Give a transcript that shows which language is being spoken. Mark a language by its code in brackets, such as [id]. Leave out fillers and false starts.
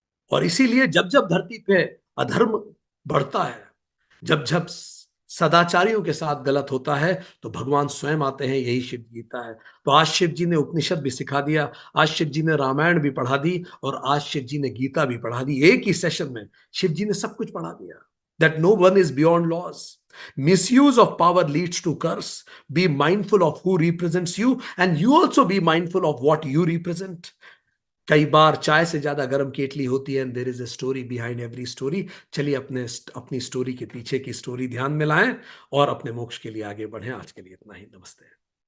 [hi] और इसीलिए जब जब धरती पे अधर्म बढ़ता है, जब जब सदाचारियों के साथ गलत होता है, तो भगवान स्वयं आते हैं। यही शिव गीता है। तो आज शिव जी ने उपनिषद भी सिखा दिया, आज शिव जी ने रामायण भी पढ़ा दी, और आज शिव जी ने गीता भी पढ़ा दी। एक ही सेशन में शिव जी ने सब कुछ पढ़ा दिया। [en] That no one is beyond laws. Misuse of power leads to curse. Be mindful of who represents you, and you also be mindful of what you represent. [hi] कई बार चाय से ज्यादा गर्म केतली होती है, [en] And there is a story behind every story. [hi] चलिए अपनी स्टोरी के पीछे की स्टोरी ध्यान में लाएं और अपने मोक्ष के लिए आगे बढ़ें। आज के लिए इतना ही। नमस्ते।